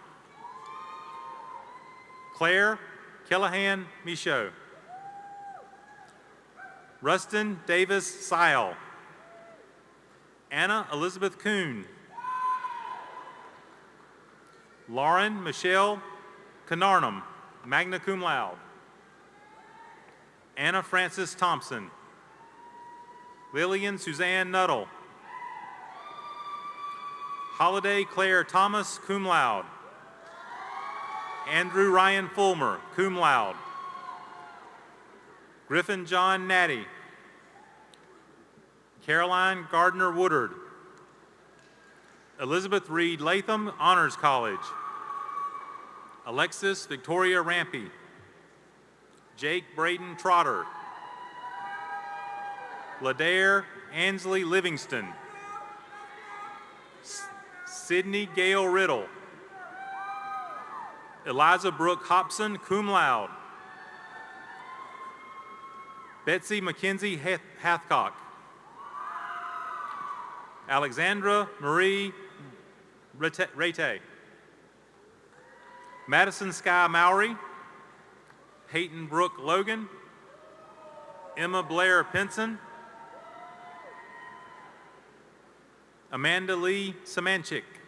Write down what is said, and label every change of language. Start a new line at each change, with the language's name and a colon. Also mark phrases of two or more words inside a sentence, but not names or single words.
English: Claire Callahan Michaud. Rustin Davis Sile. Anna Elizabeth Kuhn. Lauren Michelle Canarnum,
Latin: magna cum laude.
English: Anna Frances Thompson. Lillian Suzanne Nuttall. Holiday Claire Thomas,
Latin: cum laude.
English: Andrew Ryan Fulmer,
Latin: cum laude.
English: Griffin John Natty. Caroline Gardner Woodard. Elizabeth Reed Latham, Honors College. Alexis Victoria Rampy. Jake Braden Trotter. Ladair Ansley Livingston. Sydney Gale Riddle. Eliza Brooke Hobson,
Latin: cum laude.
English: Betsy Mackenzie Hathcock. Alexandra Marie Rete. Madison Sky Mowry. Peyton Brooke Logan. Emma Blair Pinson. Amanda Lee Samanchik.